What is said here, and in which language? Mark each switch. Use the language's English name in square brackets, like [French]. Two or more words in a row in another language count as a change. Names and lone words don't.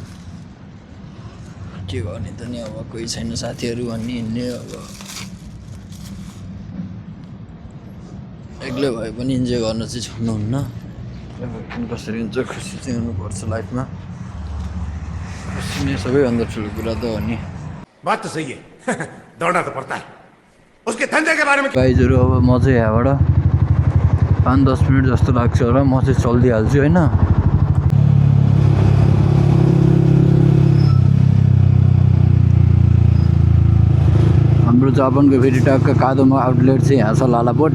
[Nepali] के गर्ने त नि, अब कोही छैन साथीहरू भन्ने हिँड्ने। अब एक्लै भए पनि इन्जोय गर्न चाहिँ छोड्नुहुन्न। कसरी हुन्छ, खुसी चाहिँ हुनुपर्छ लाइफमा। खुसी नै सबैभन्दा ठुलो कुरा त हो नि। [Hindi] बात तो सही है। दौड़ना तो पड़ता है। उसके धंधे के बारे में [Nepali] गाइजहरू अब म चाहिँ यहाँबाट 5-10 मिनट जस्तो लाग्छ होला, म चाहिँ चलिदिइहाल्छु होइन। हाम्रो जापानको फेरि टक्क कादोमा आउटलेट चाहिँ यहाँ छ लालापोट।